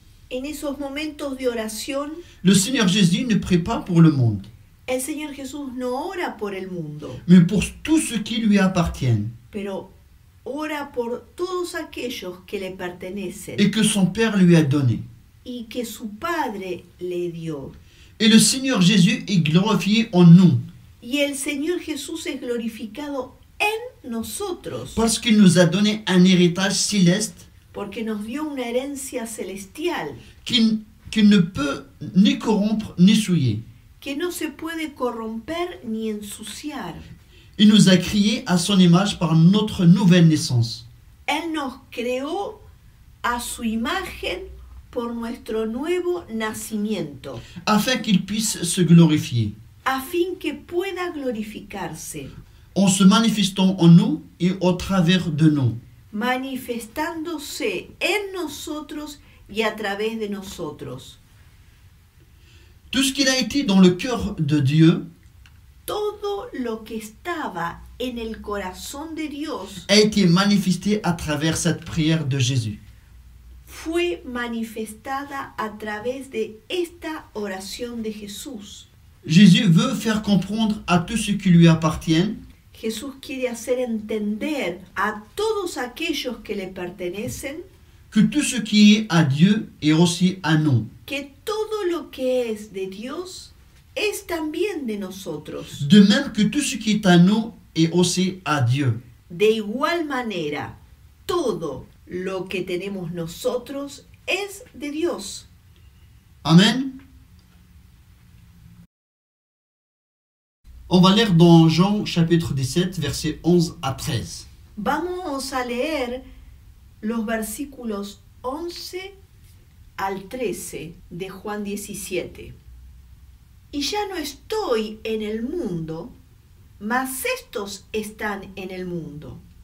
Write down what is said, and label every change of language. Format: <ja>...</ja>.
<es>En esos momentos de oración,</es> <fr>le Seigneur Jésus ne prie pas pour le monde,</fr> <es>el Señor Jesús no ora por el mundo,</es> <fr>mais pour tout ce qui lui appartient</fr> <es>pero ora por todos aquellos que le pertenecen</es> <fr>et que son Père lui a donné.</fr> <es>y que su Padre le dio.</es> <fr>Et le Seigneur Jésus est glorifié en nous</fr> <es>Y el Señor Jesús es glorificado en nosotros,</es> <fr>parce qu'il nous a donné un héritage céleste</fr> <es>porque nos dio una herencia celestial</es> <fr>qu'il ne peut ni corrompre ni souiller.</fr> <es>que no se puede corromper ni ensuciar.</es> <fr>Il nous a créés à son image par notre nouvelle naissance.</fr> <es>Él nos creó a su imagen por nuestro nuevo nacimiento,</es> <fr>afin qu'il puisse se glorifier,</fr> <es>a fin que pueda glorificarse,</es> <fr>en se manifestant en nous et au travers de nous.</fr> <es>manifestándose en nosotros y a través de nosotros.</es> <fr>Tout ce qu'il a été dans le cœur de Dieu</fr> <es>Todo lo que estaba en el corazón de Dios</es> <fr>a été manifesté à travers cette prière de Jésus.</fr> <es>fue manifestada a través de esta oración de Jesús.</es> <fr>Jésus veut faire comprendre à tous ceux qui lui appartiennent</fr> <es>Jesús quiere hacer entender a todos aquellos que le pertenecen</es> <fr>que tout ce qui est à Dieu est aussi à nous.</fr> <es>que todo lo que es de Dios es también de nosotros.</es> <fr>De même que tout ce qui est à nous est aussi à Dieu.</fr> <es>De igual manera, todo lo que tenemos nosotros es de Dios.</es> <fr>Amen. On va lire dans Jean chapitre 17, versets 11 à 13.</fr> <es>Vamos a leer los versículos 11 al 13 de Juan 17. Y ya no estoy en el mundo, mas estos están en el mundo.</es>